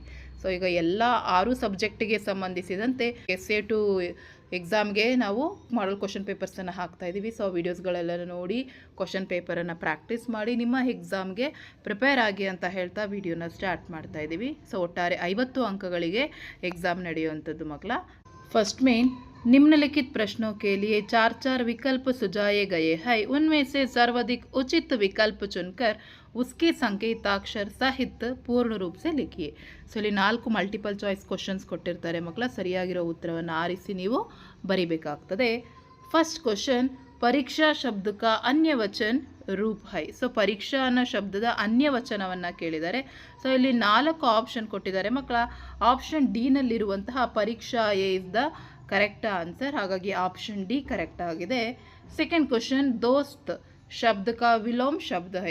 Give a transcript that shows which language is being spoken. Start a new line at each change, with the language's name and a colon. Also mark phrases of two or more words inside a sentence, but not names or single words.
Kannada: ಸೊ ಈಗ ಎಲ್ಲ 6 ಸಬ್ಜೆಕ್ಟಿಗೆ ಸಂಬಂಧಿಸಿದಂತೆ SA2 ಎಕ್ಸಾಮ್ಗೆ ನಾವು
English: model question
Kannada: ಪೇಪರ್ಸನ್ನು ಹಾಕ್ತಾ ಇದ್ದೀವಿ. ಸೊ ವೀಡಿಯೋಸ್ಗಳೆಲ್ಲ ನೋಡಿ ಕ್ವಶನ್ ಪೇಪರನ್ನು ಪ್ರಾಕ್ಟೀಸ್ ಮಾಡಿ ನಿಮ್ಮ ಎಕ್ಸಾಮ್ಗೆ ಪ್ರಿಪೇರ್ ಆಗಿ ಅಂತ ಹೇಳ್ತಾ ವಿಡಿಯೋನ ಸ್ಟಾರ್ಟ್ ಮಾಡ್ತಾ ಇದ್ದೀವಿ. ಸೊ ಒಟ್ಟಾರೆ 50 अंकಗಳಿಗೆ एग्ज़ाम ನಡೆಯುವಂಥದ್ದು ಮಕ್ಕಳ.
Hindi: फर्स्ट में निम्नलिखित प्रश्नों के लिए 4 विकल्प सुझाए गए हैं. उनमें से सर्वाधिक उचित विकल्प चुनकर उसके संकेताक्षर सहित पूर्ण रूप से लिखिए.
Kannada: ಸೊ ಇಲ್ಲಿ 4
English: multiple choice questions
Kannada: ಕೊಟ್ಟಿರ್ತಾರೆ ಮಕ್ಕಳ. ಸರಿಯಾಗಿರೋ ಉತ್ತರವನ್ನು ಆರಿಸಿ ನೀವು ಬರಿಬೇಕಾಗ್ತದೆ.
English: first question,
Hindi: परीक्षा शब्द का अन्य वचन रूप है.
Kannada: ಸೊ ಪರೀಕ್ಷಾ ಅನ್ನೋ ಶಬ್ದದ ಅನ್ಯ ವಚನವನ್ನು ಕೇಳಿದ್ದಾರೆ. ಸೊ ಇಲ್ಲಿ 4 ಆಪ್ಷನ್ ಕೊಟ್ಟಿದ್ದಾರೆ ಮಕ್ಕಳ. ಆಪ್ಷನ್ ಡಿ ನಲ್ಲಿರುವಂತಹ ಪರೀಕ್ಷಾ ಎ
English: is the correct answer.
Kannada: ಹಾಗಾಗಿ ಆಪ್ಷನ್ ಡಿ ಕರೆಕ್ಟ್ ಆಗಿದೆ.
English: second question,
Hindi: दोस्त शब्द का विलोम शब्द है.